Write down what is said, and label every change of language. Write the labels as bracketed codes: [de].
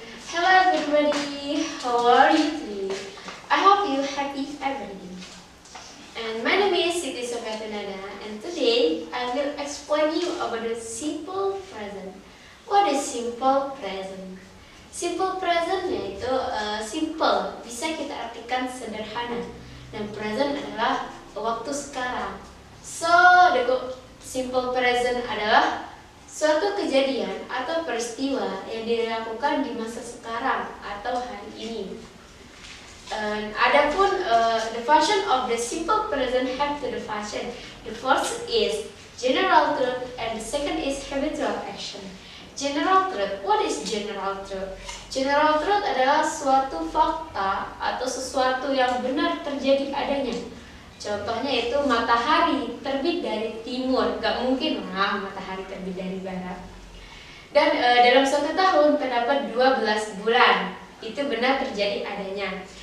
[en] Hello everybody, how are you today? I hope you happy every day. And my name is Siti Sofiatunada, and today I will explain you about the simple present. What is simple present? [id] Simple present yaitu simple, bisa kita artikan sederhana, dan present adalah waktu sekarang. [en] So [id] the simple present adalah suatu kejadian atau peristiwa yang dilakukan di masa sekarang atau hari ini. Adapun [en] the function of the simple present have to the function. The first is general truth and the second is habitual action. General truth. What is general truth? [id] General truth adalah suatu fakta atau sesuatu yang benar terjadi adanya. Contohnya itu matahari terbit dari timur, gak mungkin lah matahari terbit dari barat. Dan dalam satu tahun terdapat 12 bulan, itu benar terjadi adanya.